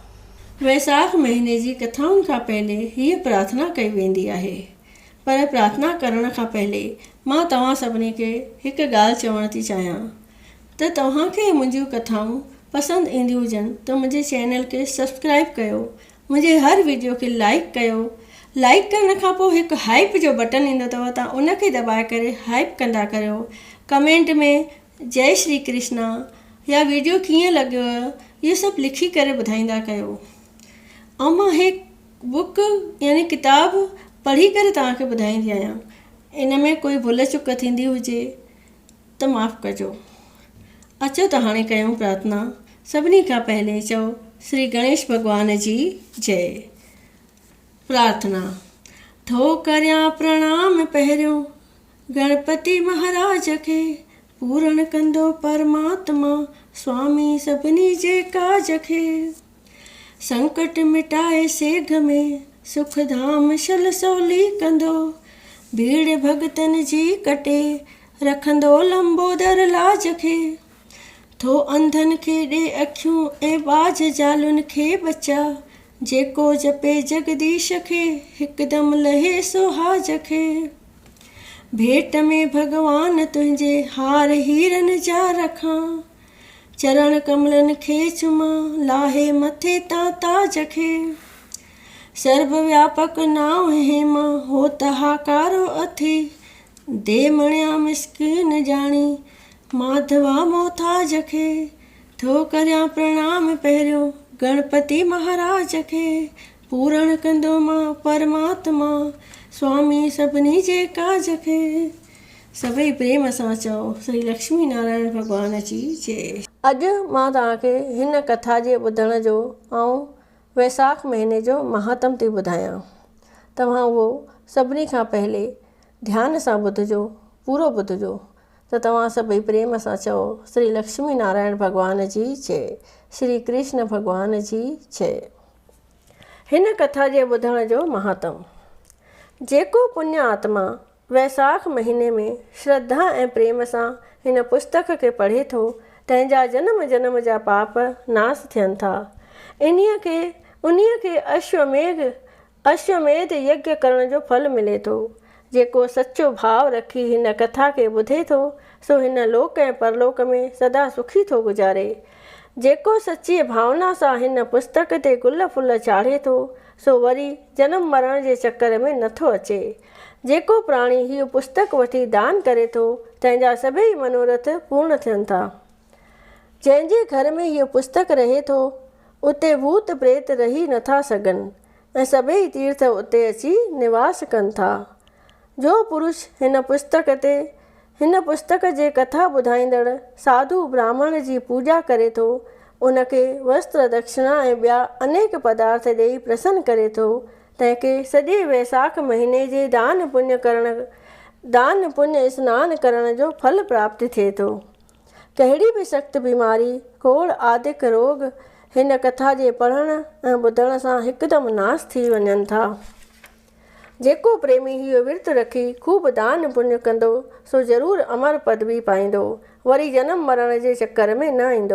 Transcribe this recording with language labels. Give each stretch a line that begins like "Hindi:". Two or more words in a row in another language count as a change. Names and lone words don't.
Sindhi: वैसाख महीने जी कथाउनि खां पहले हीअ प्रार्थना कई वेंदी आहे, पर प्रार्थना करण खां पहले मां तव्हां सभिनी खे हिकु ॻाल्हि चवण थी चाहियां त तव्हांखे मुंहिंजियूं कथाऊं पसंदि ईंदियूं हुजनि त मुंहिंजे चैनल खे सब्सक्राइब कयो, मुंहिंजे हर वीडियो खे लाइक कयो। लाइक करण खां पोइ हिकु हाइप जो बटन ईंदो अथव, तव्हां उनखे दॿाए करे हाइप कंदा करियो। कमेंट में जय श्री कृष्णा या वीडियो कीअं लॻियो इहो सभु लिखी करे ॿुधाईंदा कयो। ऐं मां हिकु बुक यानी किताब पढ़ी करे तव्हांखे ॿुधाईंदी आहियां। इन में कोई भुल चुक थींदी हुजे त माफ़ु कजो। अचो त हाणे कयूं प्रार्थना। सभिनी खां पहले चओ श्री गणेश भॻवान जी जय। प्रार्थना। थो करियां प्रणाम पहिरियों गणपति महाराज खे, पूर्ण कंदो परमात्मा स्वामी सभिनी जे काज खे। संकट मिटाए सेघ में सुख धाम शल सवली कंदो, भीड़ भगतन जी कटे रखंदो लंबोदर लाज खे। थो अंधनि खे ॾे अखियूं ऐं बाज जालुनि खे बचा, जेको जपे जगदीश खे हिकदमि लहे सोहाज खे। भेट में भॻवान तुंहिंजे हार हीरनि जा रखां, चरण कमलनि खे चुमा लाहे मथे तां ताज खे। सर्व व्यापक नाम हेमा हो तहाकारो अथी, दे मणिया मिस्किन जाणी माधवा मोहताज खे। थो करियां प्रणाम पहिरियों गणपति महाराज खे, पूर्ण कंदो मां परमात्मा स्वामी सभिनी जे काज खे। सभई प्रेम सां चओ श्री लक्ष्मी नारायण भॻवान जी जय। अॼु मां तव्हांखे हिन कथा जे ॿुधण जो ऐं वैसाख महीने जो महात्म थी ॿुधायां। तव्हां उहो सभिनी खां पहले ध्यान सां ॿुधिजो, पूरो ॿुधिजो। त तव्हां सभई प्रेम सां चओ श्री लक्ष्मी नारायण भॻवान जी जय, श्री कृष्ण भॻवान जी जय। हिन कथा जे ॿुधण जो महात्म। जेको पुण्य आत्मा वैसाख महीने में श्रद्धा ऐं प्रेम सां हिन पुस्तक खे पढ़े थो, तंहिंजा जन्म जन्म जा पाप नाश थियनि था। उन्हीअ खे अश्वमेध यज्ञ करण जो फल मिले थो। जेको सचो भाव रखी हिन कथा खे ॿुधे थो, सो हिन लोक ऐं परलोक में सदा सुखी थो गुज़ारे। जेको सची भावना सां हिन पुस्तक ते गुल फुल चाढ़े थो, सो वरी जनम मरण जे चकर में नथो अचे। जेको प्राणी हीअ पुस्तक वठी दान करे थो, तंहिंजा सभई मनोरथ पूर्ण थियनि था। जंहिंजे घर में हीअ पुस्तक रहे थो, उते भूत प्रेत रही नथा सघनि ऐं सभई तीर्थ उते अची निवास कनि था। जो पुरुष हिन पुस्तक जे कथा ॿुधाईंदड़ साधु ब्राह्मण जी पूॼा करे थो, उनखे वस्त्र दक्षिणा ऐं ॿिया अनेक पदार्थ ॾेई प्रसन्न करे थो, तंहिंखे सॼे वैसाख महीने जे दान पुण्य स्नान करण जो फल प्राप्त थिए थो। कहिड़ी बि सख़्त बीमारी, कोढ़ आदिक रोग हिन कथा जे पढ़ण ऐं ॿुधण सां हिकदमि नाश थी वञनि था। जेको प्रेमी इहो विर्त रखी खूब दान पुण्य कंदो सो ज़रूरु अमर पदवी पाईंदो, वरी जनम मरण जे चकर में न ईंदो।